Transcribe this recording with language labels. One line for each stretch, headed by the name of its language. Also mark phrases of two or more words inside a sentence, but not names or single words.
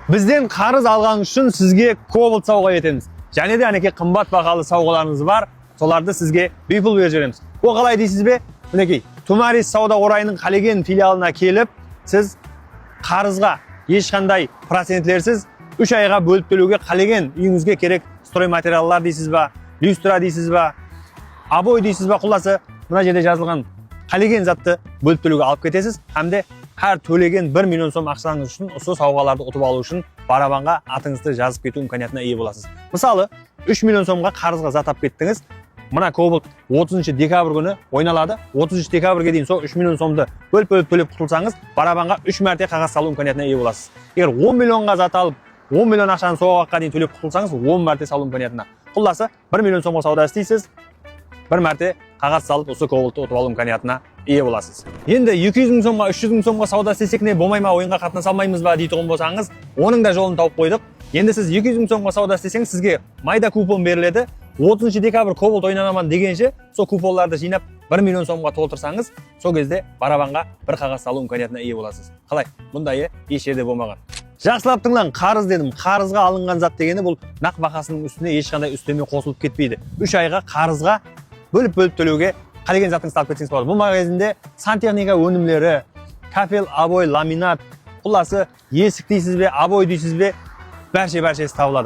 Uzbek: Bizden qarz algan uchun sizga Cobalt sovg'a etamiz.
Kazakh: Және де
Uzbek: anaki qimmat бағалы sovg'alarimiz var. Solarni sizga bepul berib beramiz. Bu qalay deysizmi? Mineki Tumaris savdo o'rayining Qaligen filialına kelib, siz qarzga hech qanday prosentlersiz 3 oyga bo'lib to'lovga Qaligen uyingizga kerak stroy materiallar deysizmi, lyustra deysizmi, aboy deysizmi, xullasi mana yerda yozilgan Qaligen zatni bo'lib to'lovga olib ketasiz hamda har to'lagan 1 million so'm aqsangiz uchun o'sha sovg'alarni o'tib olish uchun
Kazakh: barabanға atыңызды жазып кету
Uzbek: imkoniyatına ие bo'lasiz. Мысалы, 3 million so'mga qarzga zat olib ketdingiz. Mana Cobalt 30 dekabr kuni o'ynaladi. 30 dekabrga дейін 3 million so'mni bo'lib to'lab qutulsangiz, barabanға 3 marta qog'oz salу imkoniyatına ие bo'lasiz. Agar 10 millionga zat olib, 10 million ақшаны sovg'aga дейін to'lab qutulsangiz, 10 marta salу imkoniyatına. Xullasi 1 million so'mga savdo istaysiz, bir marta qog'oz salib o'sha Cobaltni o'tib olу imkoniyatına ие bo'lasiz. Endi 200 ming so'mga, 300 ming so'mga savdo istesek ne bo'lmaymi, o'yinga qatnasa olmaymizmi deydigan bo'lsangiz,
Kazakh: оның да жолын
Uzbek: topib qo'ydik. Endi siz 200 ming so'mga savdo istesangiz, sizga mayda kupon beriladi. 30 dekabr Cobalt o'ynanaman degancha, so kuponlarni jинап 1 million so'mga to'ldirsangiz, so кезде barabanға bir qog'oz salу imkoniyatına ие bo'lasiz. Qalay? Bundayı hech yerda bo'lmagan.
Kazakh: Жақсылап тыңlang, қарыз дедім. Қарызға алынған зат дегені бұл нақ бағасының үстіне ешқандай үстеме қосылып кетпейді. 3 айға қарызға бөліп төлеуге Qaligen zatыңызды алып кетсеңіз болады. Бұл магазинде сантехника өнімдері, кафел, обой, ламинат, құласы, есік дейсіз бе, обой дейсіз бе, бәрше табылады.